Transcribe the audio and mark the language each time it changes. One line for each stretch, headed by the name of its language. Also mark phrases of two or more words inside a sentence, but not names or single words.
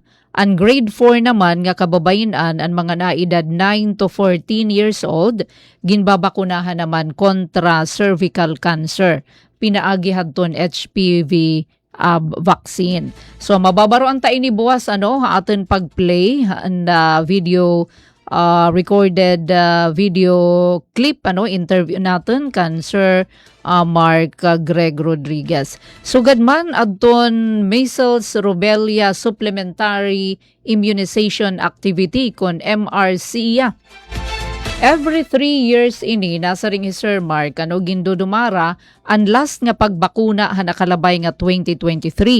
Waray: Ang grade 4 naman nga kababayen-an ang mga naedad 9 to 14 years old ginbabakunahan naman kontra
English: cervical cancer.
Waray: Pinaagi hadton
English: HPV vaccine.
Waray: So mababaroan ta ini buwas aton pag-play
English: and video recorded video clip interview
Waray: natin kan Sir Mark Greg Rodriguez. Sugad man adton
English: measles rubella supplementary immunization activity
Waray: kon MRC.
English: Every 3 years
Waray: ini nasa ring Sir Mark gindudumara ang last nga pagbakuna nakalabay nga 2023.